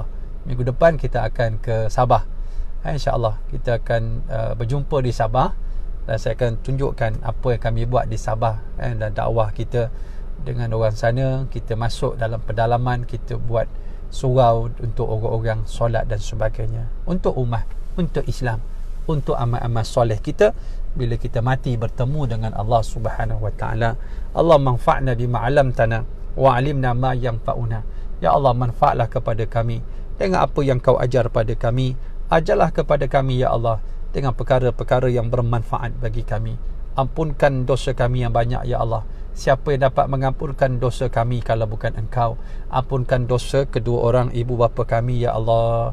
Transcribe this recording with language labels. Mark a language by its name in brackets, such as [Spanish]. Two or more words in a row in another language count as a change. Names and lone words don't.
[Malay] Minggu depan kita akan ke Sabah. InsyaAllah kita akan berjumpa di Sabah, dan saya akan tunjukkan apa yang kami buat di Sabah, dan dakwah kita dengan orang sana. Kita masuk dalam pedalaman, kita buat surau untuk orang-orang solat dan sebagainya, untuk ummah, untuk Islam, untuk amal-amal soleh kita. Bila kita mati bertemu dengan Allah [Arabic] سبحانه وتعالى، اللهم انفعنا بما علمتنا وعلمنا ما ينفعنا. [Malay] Ya Allah, manfaatlah kepada kami dengan apa yang kau ajar pada kami. Ajarlah kepada kami ya Allah dengan perkara-perkara yang bermanfaat bagi kami. Ampunkan dosa kami yang banyak ya Allah. Siapa yang dapat mengampunkan dosa kami kalau bukan Engkau? Ampunkan dosa kedua orang ibu bapa kami ya Allah.